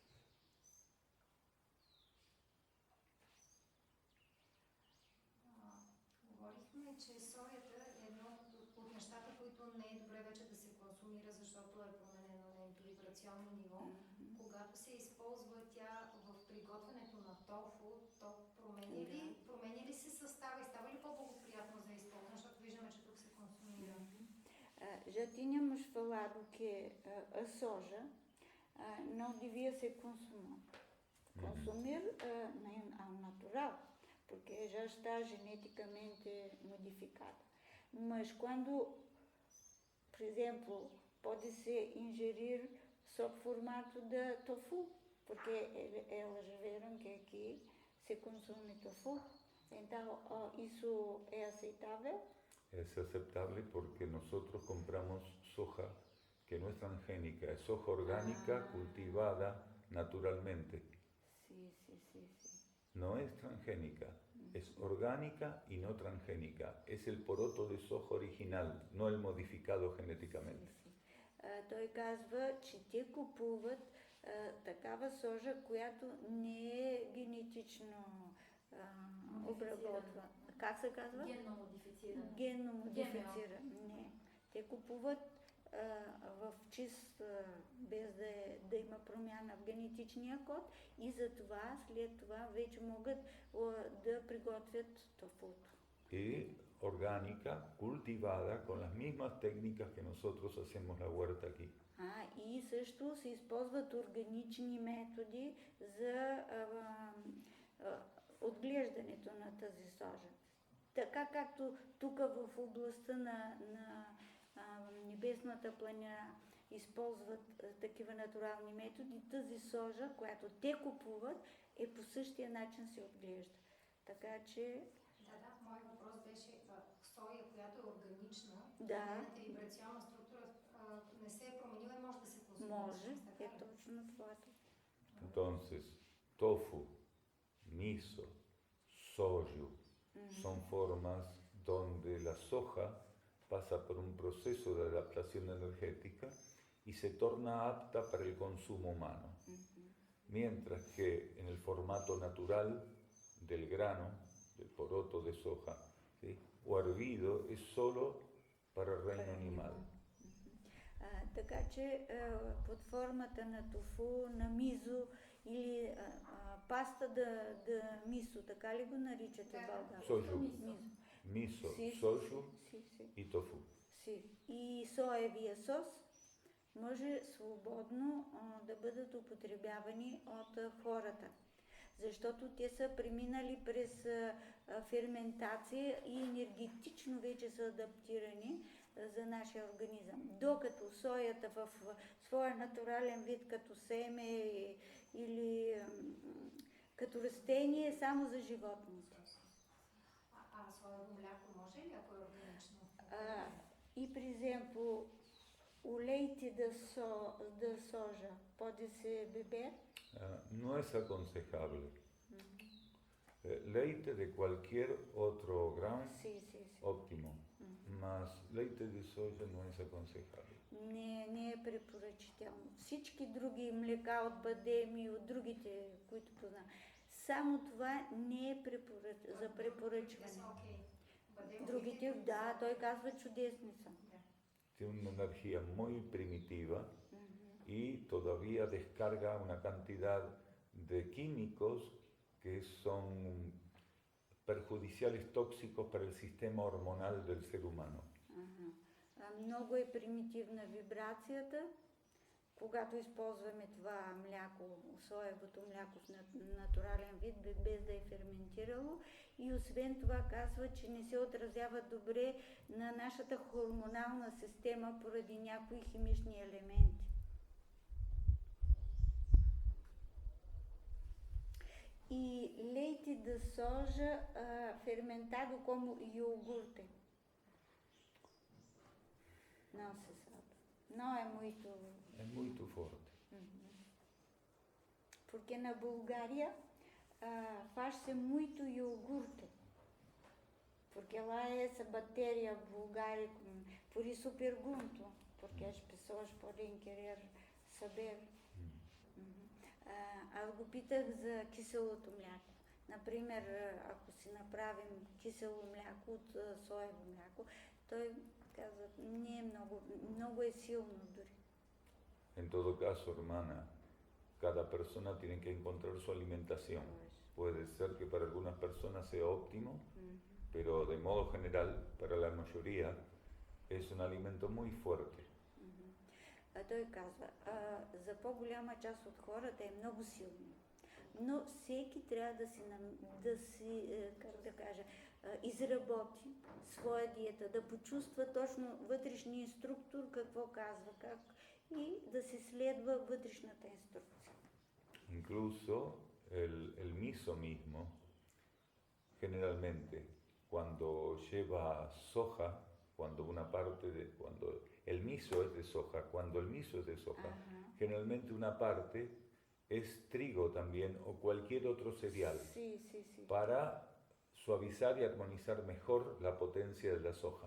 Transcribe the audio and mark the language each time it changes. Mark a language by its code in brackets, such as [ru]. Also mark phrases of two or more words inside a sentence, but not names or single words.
[bg] Говорихме, че соята е едно от нещата, които не е добре вече да се консумира, защото е променено нейното вибрационно ниво. Когато се използва тя в приготвянето на тофу, то променя ли се състава и става ли по-благоприятно за използване, защото виждаме, че тук се консумира? [pt] Já tínhamos falado que a soja não devia ser consumir nem ao natural, porque já está geneticamente modificada. Mas quando, por exemplo, pode-se ingerir sob formato de tofu, porque elas viram que aqui se consome tofu. Então, isso é aceitável? [es] Es aceptable porque nosotros compramos soja que no es transgénica, es soja orgánica cultivada naturalmente. Sí. No es transgénica, es orgánica y no transgénica. Es el poroto de soja original, no el modificado genéticamente. [bg] Той казва, че те купуват такава сожа, която не е генетично обработвана. Как се казва? Генно модифицирана. Генно модифицирана. Не. Те купуват в чист, без да има промяна в генетичния код и затова след това вече могат да приготвят тофуто. [es] Y orgánica, cultivada con las mismas técnicas que nosotros hacemos la huerta aquí. [bg] И също се използват органични методи за отглеждането на тази сожа. Така както тук в областта на Небесната планина използват такива натурални методи, тази сожа, която те купуват, по същия начин се отглежда. Така че... Да, мой въпрос беше соя, която е органична, нейната вибрационна структура не се е променила и може да се консумира. Може, точно това. [es] Entonces, tofu, miso, soju, son formas donde la soja pasa por un proceso de adaptación energética y se torna apta para el consumo humano. Mientras que en el formato natural del grano, del poroto de soja, ¿sí?, o hervido, es solo para el reino animal. [bg] Така че под формата на тофу, на мизо или паста да мисо, така ли го наричате в България? Soju. Miso, soju и tofu. И соевия сос може свободно да бъдат употребявани от хората, защото те са преминали през ферментация и енергетично вече са адаптирани за нашия организъм. Докато соята в своя натурален вид, като семе или като растение, е само за животните. Соево мляко може ли, ако е органично? И, [pt] por exemplo, o leite de soja pode ser beber? [es] No es aconsejable. Leite de cualquier otro grano, óptimo. Más [pt] leite de soja [es] no es aconsejable. [bg] Не е препоръчително. Всички други млека от бадеми, от другите, които познавам, само това не е за препоръчване. Другите, да, той казва, чудесни са. [es] Tiene una energía muy primitiva y todavía descarga una cantidad de químicos que son perjudiciales, tóxicos para el sistema hormonal del ser humano. [bg] Много е примитивна вибрацията, когато използваме това мляко, соевото мляко в натурален вид, без да е ферментирало, и освен това казва, че не се отразява добре на нашата хормонална система поради някои химични елементи. [pt] И leite de soja fermentado como iogurte. Não se sabe. Não é muito... Es muito forte. Porque na Bulgária faz-se muito iogurte. Porque lá é essa bactéria bulgárica. Por isso pergunto, porque as pessoas podem querer saber. [bg] Аз го питах за киселото мляко. Например, ако си направим кисело мляко от соево мляко, той казва, не е много е силно дори. [es] En todo caso, hermana, cada persona tiene que encontrar su alimentación. Puede ser que para algunas personas sea óptimo, pero de modo general, para la mayoría, es un alimento muy fuerte. [bg] Той казва, за по-голяма част от хората е много силно. Но всеки трябва да си как да кажа, изработи своя диета, да почувства точно вътрешния инструктор какво казва, как и да се следва вътрешната инструкция. [es] Incluso el miso mismo, generalmente, cuando lleva soja, cuando el miso es de soja, cuando el miso es de soja, generalmente una parte es trigo también o cualquier otro cereal para suavizar y armonizar mejor la potencia de la soja.